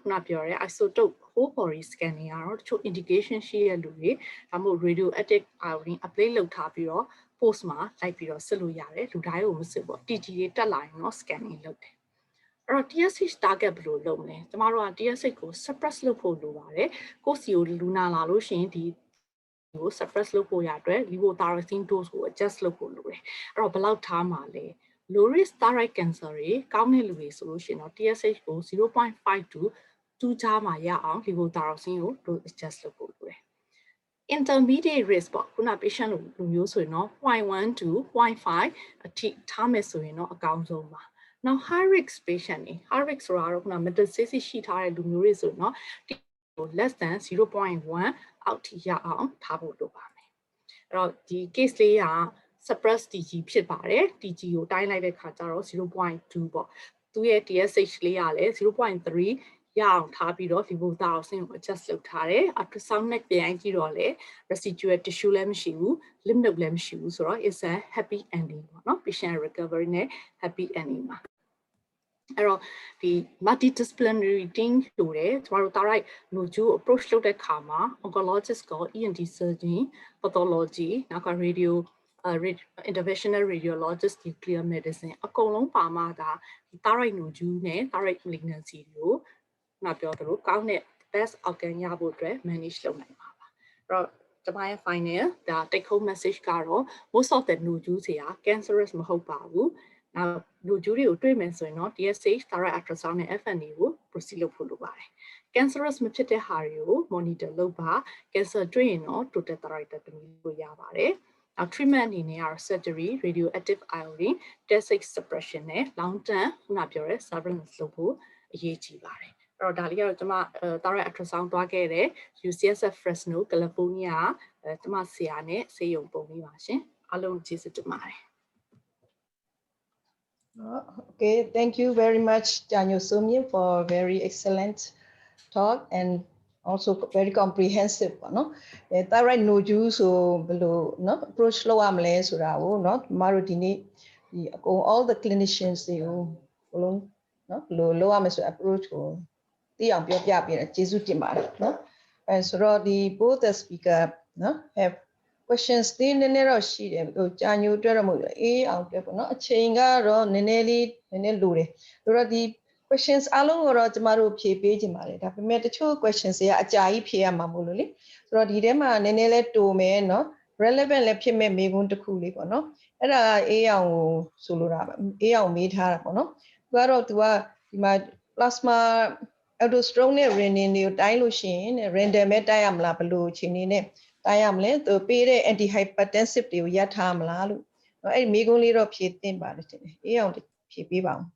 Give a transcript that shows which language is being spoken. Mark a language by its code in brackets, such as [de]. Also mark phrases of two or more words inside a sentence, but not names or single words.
[my] နပြောရဲ [en] isotope whole body scan [my] တွေကတော့တချို့ indication ရှိတဲ့လူတွေဒါမှမဟုတ် [en] radioactive iodine apply [my] လုပ်ထားပြီးတော့ post မှာလိုက်ပြီးတော့စစ်လို့ရတယ်လူတိုင်းကိုမစစ်ဘူး TG တွေတက်လာရင်တော့ scanning လုပ်တယ်အဲ့တော့ [en] TSH target [my] ဘယ်လိုလုပ်မလဲကျမတို့က TSH ကို suppress လုပ်ဖို့လိုပါတယ်ကိုယ့်စီကိုလူ နာလာလို့ရှိရင်ဒီကို suppress လုပ်ဖို့ရအတွက် [en] levothyroxine dose [my] ကို adjust လုပ်ဖို့လိုတယ်အဲ့တော့ဘယ်လောက် ထားမှာလဲ [en] low risk thyroid cancer [my] တွေကောင်းတဲ့လူတွေဆိုလို့ရှိရင်တော့ TSH ကို [en] 0.5 to 2 [my] ကြားမှာရအောင် levothyroxine ကို [en] dose adjust [my] လုပ်ဖို့လိုတယ် [en] intermediate risk [my] ပေါ့ခုန patient လူမျိုးဆိုရင်တော့ 0.1 to 0.5 အထိထားမယ်ဆိုရင်တော့အကောင်းဆုံးပါနောက် [en] high risk patient [my] တွေ [en] high risk [my] ဆိုတာတော့ခုန metastasis ရှိထားတဲ့လူမျိုးတွေဆိုရင်တော့ [en] less than 0.1 [my] အောက်ထိရအောင်ထားဖို့လိုပါမယ်အဲ့တော့ဒီ case လေးက [en] suppress TG [my] ဖြစ်ပါတယ် TG ကိုတိုင်းလိုက်တဲ့ခါကျတော့ 0.2 ပေါ့သူရဲ့ TSH လေးကလည်း 0.3 ရအောင်ထားပြီးတော့ levothyroxine ကို adjust လုပ်ထားတယ် ultrasound နဲ့ပြန်ကြည့်တော့လေ [en] residual tissue [my] လည်းမရှိဘူး lymph node လည်းမရှိဘူးဆိုတော့ [en] it's a happy ending [my] ပေါ့နော် [en] patient recovery [my] နဲ့ [en] happy ending [my] ပါအဲ့တော့ဒီ [en] multidisciplinary team [my] လို့တယ်ကျမတို့ [en] thyroid nodule approach [my] လုပ်တဲ့ခါမှာ oncologist က [en] ENT surgeon pathology [my] နောက်က [en] radio interventional radiologist nuclear medicine [my] အကုန်လုံးပါမှဒါ [en] thyroid nodule [my] နဲ့ [en] thyroid malignancy [my] ကိုနောက်ပြောသလိုကောင်းတဲ့ [en] best outcome [my] ရဖို့အတွက် manage လုပ်နိုင်ပါအဲ့တော့ကျမရဲ့ final ဒါ [en] take home message [my] ကတော့ [en] most of the nodule [my] တွေက cancerous မဟုတ်ပါဘူးနောက် nodule တွေကိုတွေ့မယ်ဆိုရင်တော့ [en] TSH thyroid ultrasound [my] နဲ့ FNA ကို proceed လုပ်ဖို့လိုပါတယ် cancerous မဖြစ်တဲ့ဟာတွေကို monitor လုပ်ပါ cancer တွေ့ရင်တော့ [en] total thyroidectomy [my] ကိုရပါတယ်နောက် treatment အနေနဲ့ကတော့ [en] surgery radioactive iodine TSH suppression [my] နဲ့ [en] long term [my] ခုနပြောတဲ့ surveillance လုပ်ဖို့အရေးကြီးပါတယ်အဲ့တော့ဒါလေးကတော့ကျွန်မ [en] thyroid ultrasound [my] သွားခဲ့တဲ့ UCSF Fresno California ကျွန်မဆရာနဲ့ဆေးရုံပုံလေးပါရှင်အားလုံးကျေးဇူးတင်ပါတယ် [en] Okay, thank you very much, Daniel Sumyin, for a very excellent talk and also very comprehensive. No, thyroid nodule so below no approach low amle so that no marudini all the clinicians they no low amle so approach ko ti ang pyo pya pi jesu tin ba no and so the both the speaker no have questions ဒီနည်းန [my] ည်းတော့ရှိတယ်ဟိုကြာညိုအတွက်တော့မဟုတ်ဘူးအေးအောင်အတွက်ပေါ့နော်အချိန်ကတော့နည်းနည်းလိုတယ်ဆိုတော့ဒီ questions အားလုံးကိုတော့ကျမတို့ဖြေပေးခြင်း ပါတယ်ဒါပေမဲ့တချို့ questions တွေကအကြာကြီးဖြေရမှာမို့လို့လေဆိုတော့ဒီထဲမှာနည်းနည်းလဲတိုမယ်နော် relevant လည်းဖြစ်မဲ့မေးခွန်းတစ်ခုလေးပေါ့နော်အဲ့ဒါအေးအောင်ကိုဆိုလိုတာအေးအောင်မေးထားတာပေါ့နော်သူကတော့သူကဒီမှာ [en] plasma aldosterone [my] နဲ့ renin တွေကိုတိုင်းလို့ရှိရင် random ပဲတိုင်းရမလားဘယ်လိုအချိန်နေနဲ့တိုင်းရမလဲသူပေးတဲ့ [en] anti hypertensive [my] တွေကိုရထားမလားလို့အဲ့ဒီမိကုန်းလေးတော့ဖြည့်တင်ပါတယ်တင်တယ်အေးအောင်ဖြည့်ပေးပါအောင်